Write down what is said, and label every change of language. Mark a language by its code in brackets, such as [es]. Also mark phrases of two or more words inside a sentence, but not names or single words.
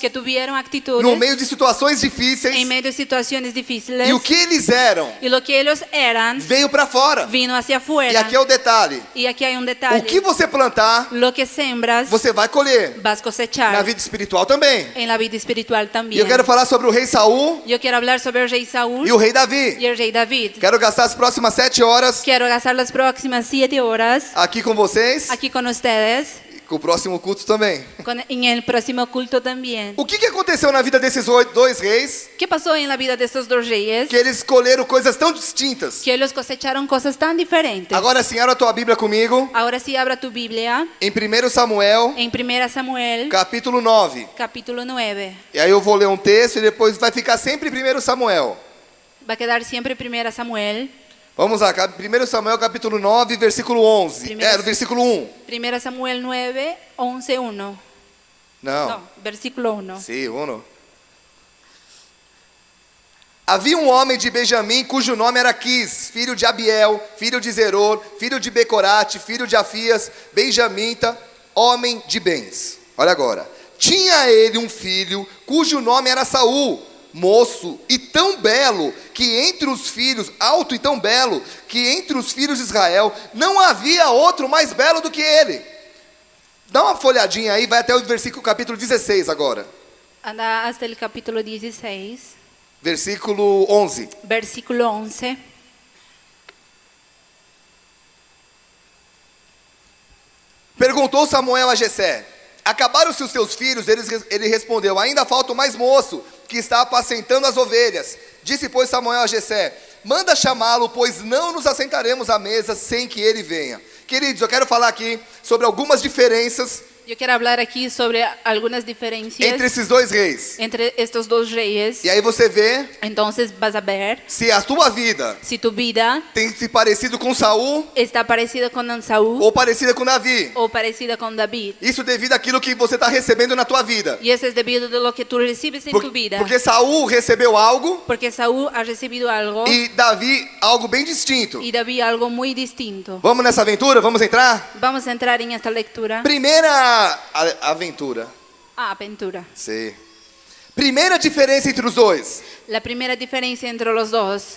[es] que tuvieron actitudes [pt] no meio de situações difíceis. [es] en medio de situaciones difíciles. [pt] E o que eles eram [es] Y lo que ellos eran [pt] veio para fora. [es] vino hacia [pt] E [es] afuera. [pt] aqui é o detalhe. [es] Y aquí hay un detalle. [pt] O que você plantar, [es] Lo que sembras, [pt] você vai colher. [es] vas a [pt] Na [es] cosechar. [pt] vida espiritual também. [es] En la vida espiritual [pt] E [es] también. [pt] eu quero falar sobre o rei Saul [es] Yo quiero hablar sobre el rey Saúl [pt] e o rei Davi. [es] y el rey David. [pt] Quero gastar as próximas 7 horas [es] Quiero gastar las próximas 7 horas [pt] aqui com vocês, [es] aquí con ustedes, [pt] com o próximo culto também. [es] en el próximo culto también. [pt] O que aconteceu na vida desses dois reis, [es] ¿Qué pasó en la vida de estos dos reyes? [pt] que eles escolheram coisas tão distintas? [es] Que ellos cosecharon cosas tan diferentes. [pt] Agora sim, abra a tua Bíblia comigo, [es] Ahora sí, abra tu Biblia [pt] em 1 Samuel, [es] en 1 Samuel, [pt] capítulo 9. [es] capítulo 9. [pt] E aí eu vou ler um texto e depois vai ficar sempre em 1 Samuel. [es] Va a quedar siempre 1 Samuel. [pt] Vamos lá, 1 Samuel capítulo 9, versículo 11. No versículo 1. 1 Samuel 9, 11, 1. Não. [es] No, versículo 1. [pt] Sim, 1. Havia um homem de Benjamim cujo nome era Quis, filho de Abiel, filho de Zeror, filho de Becorate, filho de Afias, benjamita, homem de bens. Olha agora. Tinha ele um filho cujo nome era Saul, moço e tão belo que entre os filhos, alto e tão belo, que entre os filhos de Israel não havia outro mais belo do que ele. Dá uma folhadinha aí, vai até o versículo capítulo 16 agora. [es] Anda hasta el capítulo 16, [pt] Versículo 11. [es] versículo 11. [pt] Perguntou Samuel a Jessé: acabaram-se os teus filhos? Ele respondeu: ainda falta o mais moço, que está apacentando as ovelhas. Disse, pois, Samuel a Jessé: manda chamá-lo, pois não nos assentaremos à mesa sem que ele venha. Queridos, eu quero falar aqui sobre algumas diferenças [es] Yo quiero hablar aquí sobre algunas diferencias [pt] entre esses dois reis. [es] entre estos dos reyes. [pt] E aí você vê [es] Entonces vas a ver [pt] se a tua vida [es] si tu vida [pt] tem se parecido com Saul [es] está parecida con Saúl [pt] ou parecida com Davi. [es] o parecida con David. [pt] Isso devido àquilo que você está recebendo na tua vida. [es] Y eso es debido a lo que tú recibes en tu vida. [pt] Porque Saul recebeu algo [es] Porque Saúl ha recibido algo [pt] e Davi algo bem distinto. [es] y David algo muy distinto. [pt] Vamos nessa aventura? Vamos entrar? [es] Vamos a entrar en esta lectura. [pt] Primeira aventura. [es] Aventura. [pt] Sim. Primeira diferença entre os dois. [es] La primera diferencia entre los dos.